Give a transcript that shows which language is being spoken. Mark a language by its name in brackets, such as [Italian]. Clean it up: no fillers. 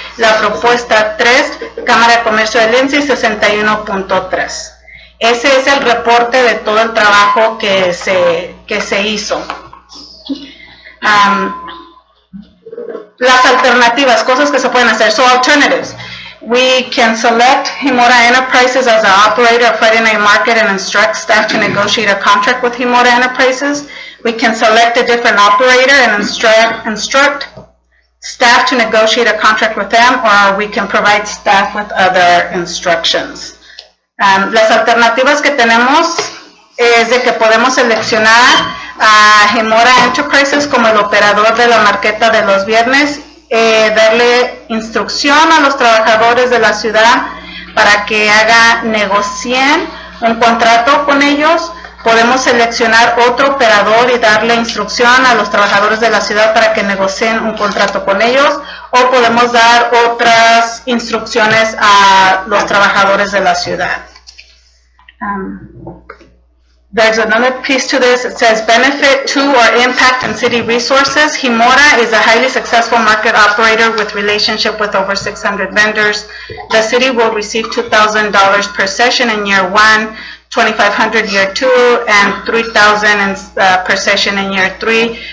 [Spanish] La propuesta 3, Cámara de Comercio de Lindsay, 61.3. Ese es el reporte de todo el trabajo que se hizo. Las alternativas, cosas que se pueden hacer. [English] So alternatives. We can select Himora Enterprises as the operator of Friday Night Market and instruct staff to negotiate a contract with Himora Enterprises. We can select a different operator and instruct staff to negotiate a contract with them, or we can provide staff with other instructions. [Spanish] Las alternativas que tenemos es de que podemos seleccionar a Himora Enterprises como el operador de la marqueta de los viernes, darle instrucción a los trabajadores de la ciudad para que negocien un contrato con ellos. Podemos seleccionar otro operador y darle instrucción a los trabajadores de la ciudad para que negocien un contrato con ellos, o podemos dar otras instrucciones a los trabajadores de la ciudad. [English] There's another piece to this. It says benefit to or impact on city resources. Himora is a highly successful market operator with relationship with over 600 vendors. The city will receive $2,000 per session in year 1, $2,500 year 2, and $3,000 per session in year 3.